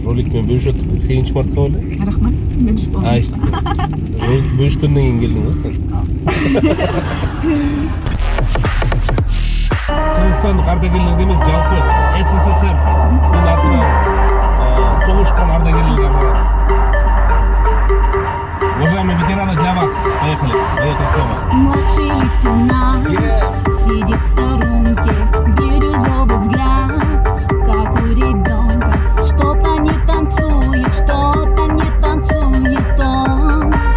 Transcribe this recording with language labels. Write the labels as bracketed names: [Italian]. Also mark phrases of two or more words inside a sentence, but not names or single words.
[Kyrgyz] Ролик менен бөлүшөттүк 8 мартка беле. Рахмат. Бөлүшүп болдум. Айчтык. Ролик бөлүшкөндөн кийин келдиң го сен. Кыргызстандык ардагерлерге эмес, жалпы СССР атынан согушкан ардагерлерге барат. [Russian] Уважаемые ветераны, для вас. Поехали. Поехали с вами. Младший лейтенант сидит в сторонке, бирюзовый взгляд, как у ребенка. Что-то не танцует, что-то не танцует он.